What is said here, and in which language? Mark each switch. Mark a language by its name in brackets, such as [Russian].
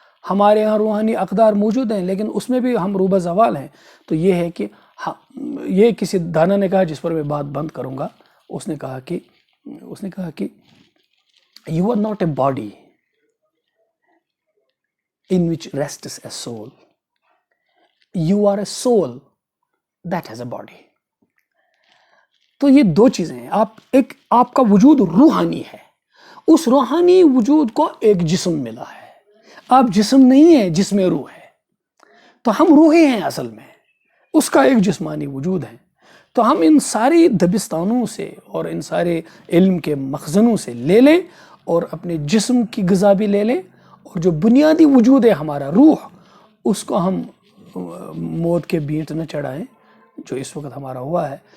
[Urdu] ہمارے ہاں روحانی اقدار موجود ہیں لیکن اس میں بھی ہم روبہ زوال ہیں. تو یہ ہے کہ یہ کسی دانا نے کہا، جس پر میں بات بند کروں گا، اس نے کہا کہ [English] you are not a body in which rests a soul. You are a soul that has a body. [Urdu] تو یہ دو چیزیں ہیں. آپ کا وجود روحانی ہے، اس روحانی وجود کو ایک جسم ملا ہے. آپ جسم نہیں ہیں جس میں روح ہے. تو ہم روحیں ہیں اصل میں، اس کا ایک جسمانی وجود ہے. تو ہم ان ساری دبستانوں سے اور ان سارے علم کے مخزنوں سے لے لیں اور اپنے جسم کی غذا بھی لے لیں، اور جو بنیادی وجود ہے ہمارا روح، اس کو ہم موت کے بینٹ نہ چڑھائیں جو اس وقت ہمارا ہوا ہے.